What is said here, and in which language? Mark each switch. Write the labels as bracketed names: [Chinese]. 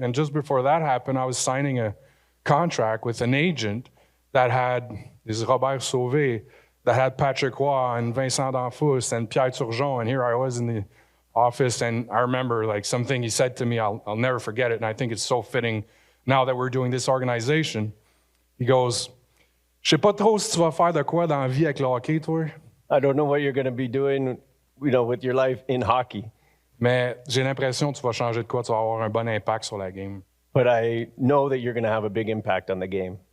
[English] And just before that happened, I was signing a contract with an agent that had, this is Robert Sauvé, that had Patrick Roy and Vincent D'Anfous and Pierre Turgeon. And here I was in the office, and I remember like something he said to me, I'll never forget it, and I think it's so fitting now that we're doing this organization. He goes, [French] "Je sais pas trop si tu vas faire de quoi dans la vie avec le hockey, toi." [English] I don't know what you're going to be doing, with your life in hockey. [French] Mais j'ai l'impression que tu vas changer de quoi, tu vas avoir un bon impact sur la game. [English] But I know that you're going to have a big impact on the game.